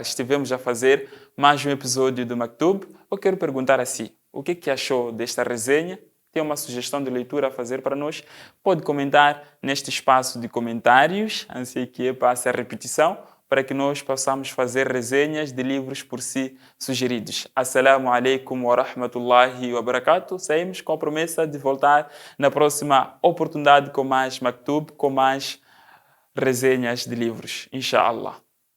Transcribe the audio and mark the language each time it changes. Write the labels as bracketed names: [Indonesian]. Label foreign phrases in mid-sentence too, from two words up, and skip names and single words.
[Portuguese] Estivemos a fazer mais um episódio do Maktub. Eu quero perguntar a si, o que achou desta resenha? Tem uma sugestão de leitura a fazer para nós? Pode comentar neste espaço de comentários, assim que passe a repetição, para que nós possamos fazer resenhas de livros por si sugeridos. [Arabic] السلام عليكم ورحمة الله وبركاته. [Portuguese] Saímos com a promessa de voltar na próxima oportunidade com mais Maktub, com mais resenhas de livros, inshallah.